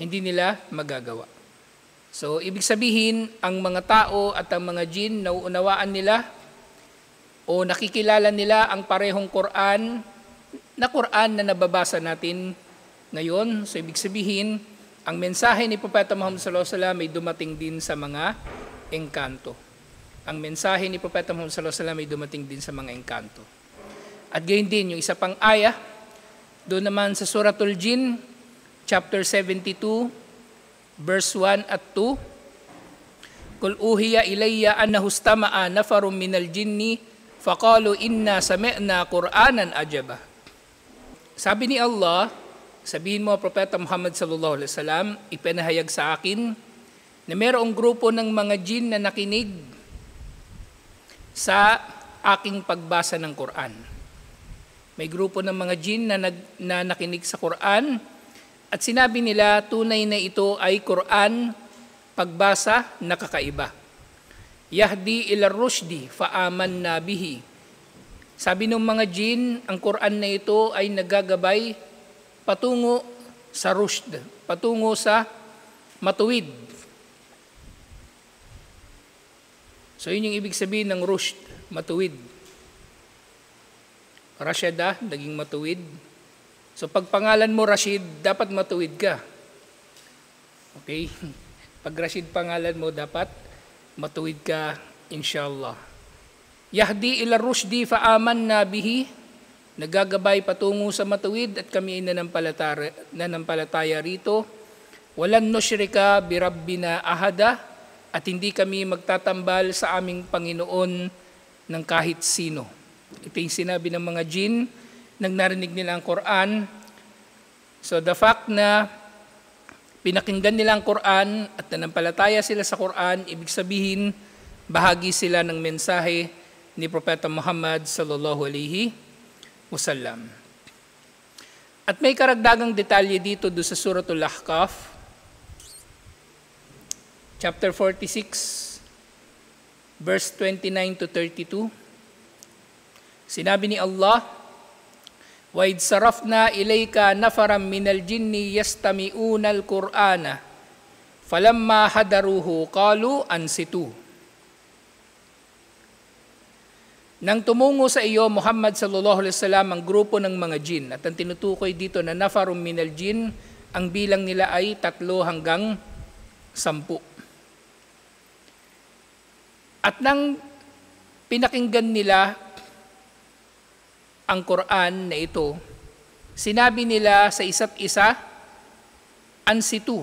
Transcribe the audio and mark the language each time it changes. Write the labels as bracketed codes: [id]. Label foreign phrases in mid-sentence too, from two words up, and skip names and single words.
[tl] Hindi nila magagawa. So, ibig sabihin, ang mga tao at ang mga jin, nauunawaan nila o nakikilala nila ang parehong Quran na nababasa natin ngayon. So, ibig sabihin, ang mensahe ni Propeta Muhammad [ar] صلى الله عليه وسلم [tl] ay dumating din sa mga engkanto. Ang mensahe ni Propeta Muhammad [ar] صلى الله عليه وسلم [tl] ay dumating din sa mga engkanto. At gayon din, yung isa pang ayah, doon naman sa Suratul Jin, [en] chapter 72, verse 1 at 2, [ar] قل أوحي إلي أنه استمع نفر من الجن فقالوا إنا سمعنا قرآنا عجبا. [tl] Sabi ni Allah, sabihin mo, Propeta Muhammad [ar] صلى الله عليه وسلم, [tl] ipinahayag sa akin na mayroong grupo ng mga jin na nakinig sa aking pagbasa ng Quran. May grupo ng mga jin na nakinig sa Quran at sinabi nila tunay na ito ay Quran, pagbasa na kakaiba. [ar] يهدي إلى الرشد فآمنا به. [tl] Sabi ng mga jin, ang Quran na ito ay nagagabay patungo sa rushd, patungo sa matuwid. So yun yung ibig sabihin ng rushd, matuwid. Rashada, naging matuwid. So pag pangalan mo Rashid, dapat matuwid ka. Okay? Pag Rashid pangalan mo, dapat matuwid ka, inshallah. [ar] يهدي إلى الرشد فآمنا به. [tl] Nagagabay patungo sa matuwid at kami ay nanampalataya rito. [ar] ولن نشرك بربنا أحدا, [tl] at hindi kami magtatambal sa aming Panginoon ng kahit sino. Ito yung sinabi ng mga jin nang narinig nila ang Quran. [en] So the fact [tl] na pinakinggan nila ang Quran at nanampalataya sila sa Quran, ibig sabihin bahagi sila ng mensahe ni Propeta Muhammad [ar] صلى الله عليه وسلم. [tl] At may karagdagang detalye dito do sa Suratul Ahqaf, [en] chapter 46, verse 29 to 32. [tl] Sinabi ni Allah, [ar] وَإِذْ صَرَفْنَا إِلَيْكَ نَفَرًا مِنَ الْجِنِّ يَسْتَمِعُونَ الْقُرْآنَ فَلَمَّا حَضَرُوهُ قَالُوا أَنصِتُوا. [tl] Nang tumungo sa iyo, [ar] محمد صلى الله عليه وسلم, [tl] ang grupo ng mga jin, at ang tinutukoy dito na [ar] نفر من الجن, [tl] ang bilang nila ay 3 hanggang 10. At nang pinakinggan nila ang Quran na ito, sinabi nila sa isa't isa, ansitu.